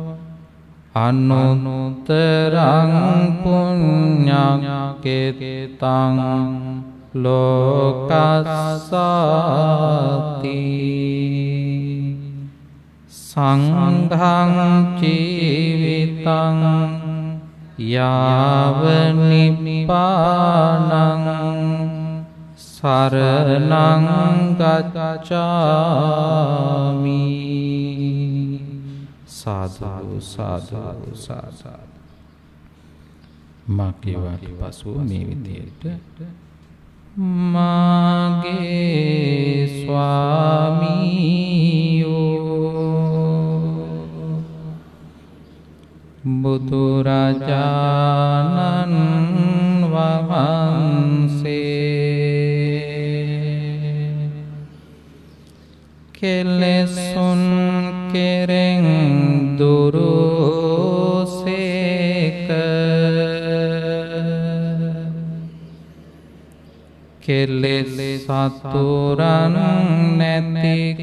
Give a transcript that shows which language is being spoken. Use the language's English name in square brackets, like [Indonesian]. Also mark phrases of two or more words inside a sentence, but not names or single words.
[Pali] අනුනුතරං පුඤ්ඤකෙතං ලෝකස්සාති සංඝං ජීවිතං යාව නිපානං සරණං ගච්ඡාමි. [Sinhala] සාදු සාදු සාදු. මාගේවට පසුව මේ විදියට මාගේ ස්වාමීයෝ බුදුරජාණන් වහන්සේ කෙලෙසුන් කෙරෙන් දුරුසේක කෙලෙස් සතුරන් නැති